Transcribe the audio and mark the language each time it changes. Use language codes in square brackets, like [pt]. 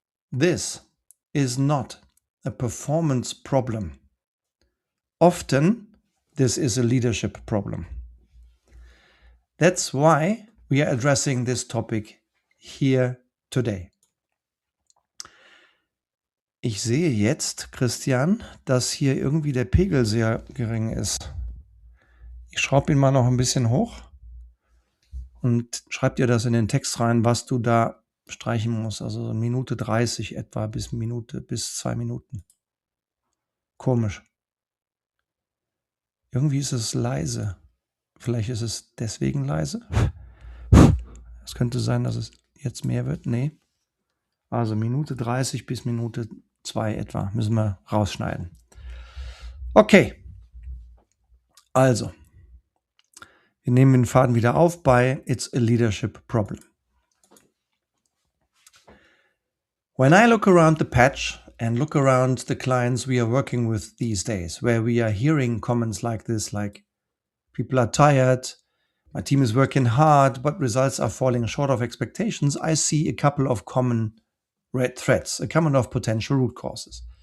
[en] This is not a performance problem. Often, this is a leadership problem. That's why we are addressing this topic here today. [de] Ich sehe jetzt, Christian, dass hier irgendwie der Pegel sehr gering ist. Ich schraube ihn mal noch ein bisschen hoch und schreib dir das in den Text rein, was du da streichen musst. Also so Minute 30 etwa bis 2 Minuten. Komisch. Irgendwie ist es leise. Vielleicht ist es deswegen leise. Es könnte sein, dass es jetzt mehr wird. Nee. Also Minute 30 bis Minute 2 etwa müssen wir rausschneiden. Okay. Also. Wir nehmen den Faden wieder auf bei [en] It's a Leadership Problem. When I look around the patch and look around the clients we are working with these days, where we are hearing comments like this, like people are tired, my team is working hard, but results are falling short of expectations, I see a couple of common red threads, a couple of potential root causes.